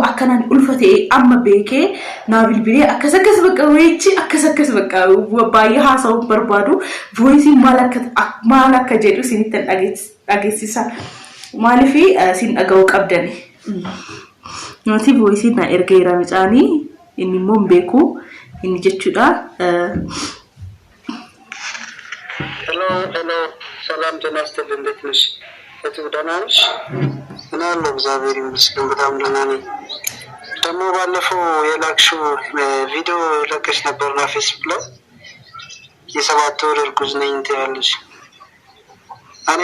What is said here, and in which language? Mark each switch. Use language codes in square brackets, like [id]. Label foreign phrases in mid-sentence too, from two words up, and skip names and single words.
[om] akkanaan ulfatee amma beekee naa bilbilee akkas bakka weechi akkas bakka baay'ee haasa'uu barbaadu voice maal akka jedhu isinitti dhageessisa maaliif isin dhaga'uu qabdani nuti voice na ergeera bicaanii inni immoo beeku inni jechuudha [am] hello ሰላም ተናስተል እንዴት ነሽ ደህና ነሽ እኔ አለሁ እግዚአብሔር ይመስገን በጣም ደህና ነኝ ደግሞ ባለፈው የላክሽው ቪዲዮ ለቀሽ ነበርና ፌስቡክ ላይ የሰባት ወር እርጉዝ ነኝ ትያለሽ እኔ